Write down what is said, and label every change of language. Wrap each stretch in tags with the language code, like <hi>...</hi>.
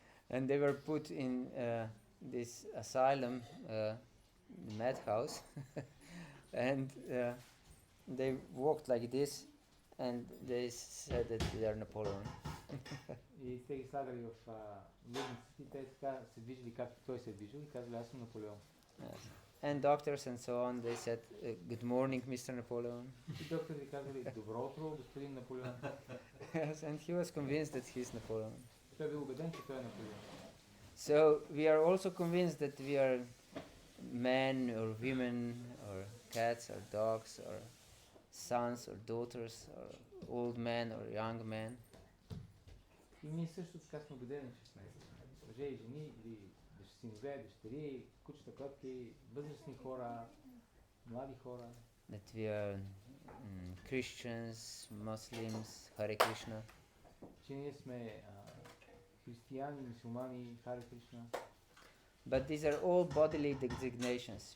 <en>And they were put in this asylum, the madhouse, and they walked like this, and they said that they are Napoleon.</en> <bg>И те ги слагали в лудниците и те така се движили както той се е движил и казали, аз съм Наполеон.</bg> <en>Yes. And doctors and so on, they said, good morning, Mr. Napoleon.</en> <bg>И докторите казали, добро утро, господин Наполеон.</bg> <en>Yes, and he was convinced that he's Napoleon.</en> <bg>Той бил убеден, че той е Наполеон.</bg> <en>So we are also convinced that we are men or women or cats or dogs or sons or daughters or old men or young men.</en> <bg>И ние също така сме убедени, че сме мъже и жени, или синове, дъщери, кучета, котки, възрастни хора, млади хора.</bg> <en>That we are Christians, Muslims, Hare Krishna.</en> <bg>Че ние сме християни, мусулмани, Харе Кришна.</bg> <en>But these are all bodily designations.</en>